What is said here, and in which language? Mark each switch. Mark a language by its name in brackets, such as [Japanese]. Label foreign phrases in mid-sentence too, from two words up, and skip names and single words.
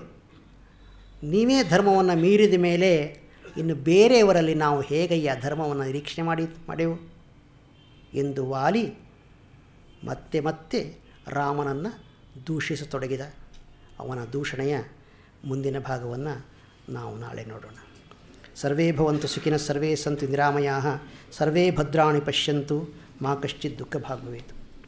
[Kannada] ನೀವೇ ಧರ್ಮವನ್ನು ಮೀರಿದ ಮೇಲೆ ಇನ್ನು ಬೇರೆಯವರಲ್ಲಿ ನಾವು ಹೇಗಯ್ಯ ಧರ್ಮವನ್ನು ನಿರೀಕ್ಷಣೆ ಮಾಡೆವು ಎಂದು ವಾಲಿ ಮತ್ತೆ ರಾಮನನ್ನು ದೂಷಿಸತೊಡಗಿದ. ಅವನ ದೂಷಣೆಯ ಮುಂದಿನ ಭಾಗವನ್ನು ನಾವು ನಾಳೆ ನೋಡೋಣ. [Sanskrit] ಸರ್ವೇ ಭವಂತು ಸುಖಿನಃ, ಸರ್ವೇ ಸಂತು ನಿರಾಮಯಾಃ, ಸರ್ವೇ ಭದ್ರಾಣಿ ಪಶ್ಯಂತು, ಮಾ ಕಶ್ಚಿತ್ ದುಃಖ ಭಾಗ್ ಭವೇತ್.